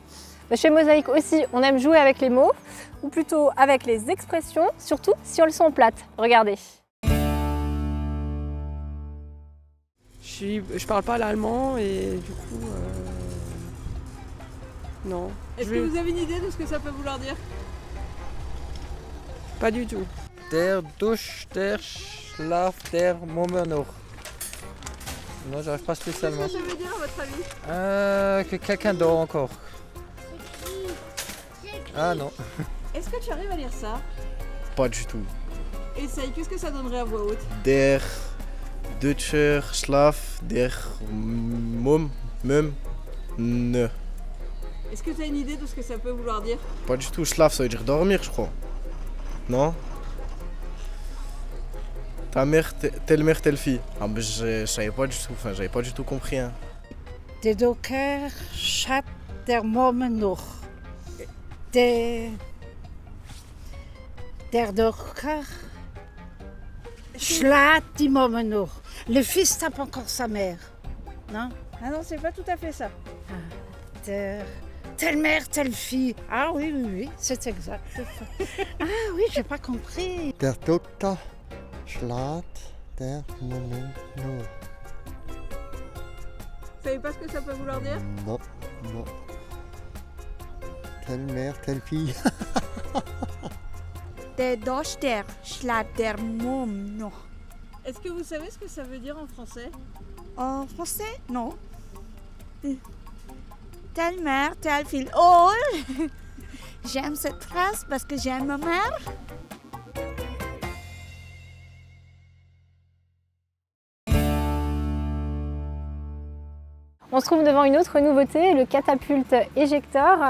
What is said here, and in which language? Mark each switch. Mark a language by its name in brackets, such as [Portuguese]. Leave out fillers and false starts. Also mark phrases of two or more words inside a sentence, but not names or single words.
[French] Chez Mosaïque aussi, on aime jouer avec les mots, ou plutôt avec les expressions, surtout si elles sont plates. Regardez. Je parle pas l'allemand et du coup, non. Est-ce que vous avez une idée de ce que ça peut vouloir dire? Pas du tout. [German] Der Dusch, der Schlaf, der Moment. [French] Non, j'arrive pas spécialement. Qu'est-ce que ça veut dire à votre avis? Que quelqu'un dort encore. Ah non. Est-ce que tu arrives à lire ça? Pas du tout. Essaye, qu'est-ce que ça donnerait à voix haute? [German] Der Deutscher Schlaf, der ne. [French] Est-ce que tu as une idée de ce que ça peut vouloir dire? Pas du tout. Schlaf, ça veut dire dormir, je crois. Non? Ta mère, telle fille. Ah, mais je savais pas du tout. Enfin, j'avais pas du tout compris. Hein. [German] Der Docker schat der Moment noch. Der Docker schlägt die Moment noch. [French] Le fils tape encore sa mère. Non? Ah non, c'est pas tout à fait ça. Telle mère, telle fille. Ah oui, c'est exact. Ah oui, j'ai pas compris. [German] Der Doktor schlägt der Moment nur. [French] Vous savez pas ce que ça peut vouloir dire? Non. Telle mère, telle fille. [German] Der Doktor schlägt der Moment noch. [French] Est-ce que vous savez ce que ça veut dire en français? En français? Non. Telle mère, telle fille. Oh! J'aime cette phrase parce que j'aime ma mère. On se trouve devant une autre nouveauté, le catapulte éjecteur.